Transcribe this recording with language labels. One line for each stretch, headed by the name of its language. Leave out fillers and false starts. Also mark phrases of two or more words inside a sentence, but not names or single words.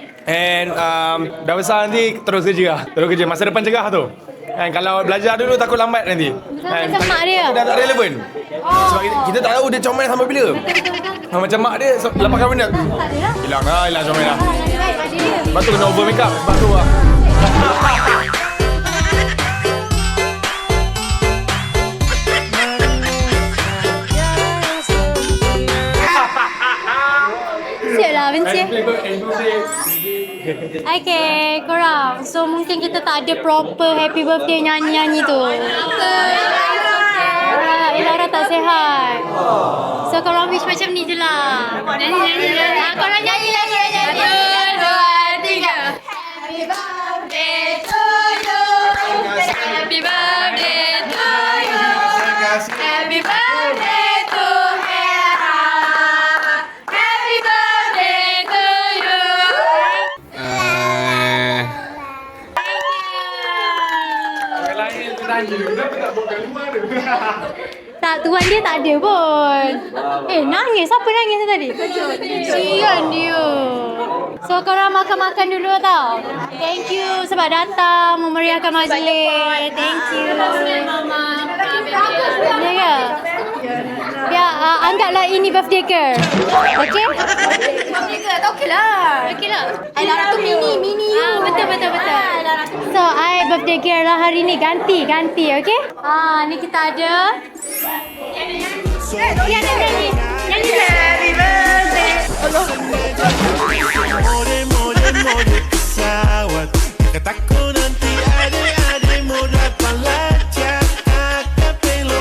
Malay: And dah besar nanti terus kerja lah. Terus kerja. Masa depan cegah tu. And kalau belajar dulu takut lambat nanti. Betul macam mak dia. Dah tak relevan. Sebab kita tak tahu dia comel sampai bila. Macam mak dia, lepas kahwin dia. Tak ada lah. Hilang comel lah. Baik, ada dia. Lepas tu kena
English: over make up.
Malay: Sebab tu lah. Siap lah, benci. Okay, korang. So, mungkin kita tak ada
English: proper happy birthday
Malay: nyanyi-nyanyi tu. Elara tak sihat. So, korang wish macam ni je lah. Nyanyi. Korang nyanyi lah, korang nyanyi. 1, 2, 3.
English: Happy birthday to you. Happy birthday to you. Happy birthday to Hera. Happy birthday to you.
Malay: Tak, tuan dia tak ada pun. Nangis. Siapa nangis tadi? Sian dia. So, korang makan-makan dulu tau.
English: Thank you
Malay: sebab datang memeriahkan majlis.
English: Thank you.
Malay: Ya ke? Ya, anggaplah ini
English: birthday girl.
Malay: Okay? Birthday ke? Tak okey lah. Okay lah. Elara tu mini you. Betul. So, I
English: birthday girl
Malay: lah hari ni. Ganti. Okay? Ni kita ada. Nyanyi.
English: Happy birthday.
Malay: Pesawat kataku nanti adik-adik muda pelajar akapelo.